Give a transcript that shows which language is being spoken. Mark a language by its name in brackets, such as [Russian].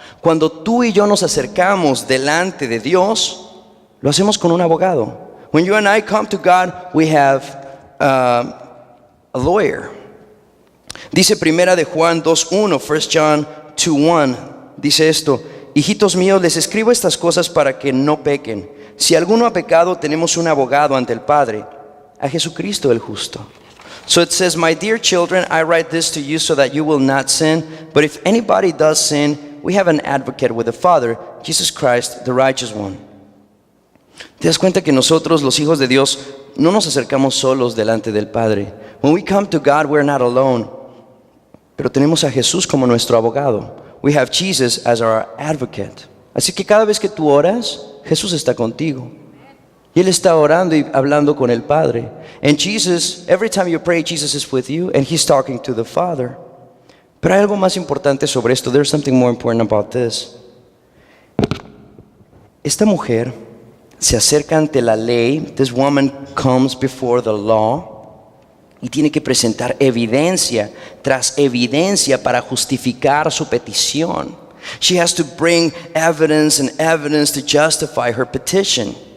[Spanish] Cuando tú y yo nos acercamos delante de Dios, lo hacemos con un abogado. [English] When you and I come to God, we have a lawyer. [Spanish] Dice Primera de Juan 2:1, 1 John 2:1, dice esto: hijitos míos, les escribo estas cosas para que no pequen. Si alguno ha pecado, tenemos un abogado ante el Padre, a Jesucristo el justo. [English] So it says, my dear children, I write this to you so that you will not sin. But if anybody does sin, we have an advocate with the Father, Jesus Christ, the righteous one. [Spanish] ¿Te das cuenta que nosotros, los hijos de Dios, no nos acercamos solos delante del Padre? [English] When we come to God, we're not alone. [Spanish] Pero tenemos a Jesús como nuestro abogado. [English] We have Jesus as our advocate. [Spanish] Así que cada vez que tú oras, Jesús está contigo. Y Él está orando y hablando con el Padre. [English] And Jesus, every time you pray, Jesus is with you and He's talking to the Father. [Spanish] Pero hay algo más importante sobre esto. [English] There's something more important about this. [Spanish] Esta mujer se acerca ante la ley. [English] This woman comes before the law. [Spanish] Y tiene que presentar evidencia tras evidencia para justificar su petición. [English] She has to bring evidence and evidence to justify her petition.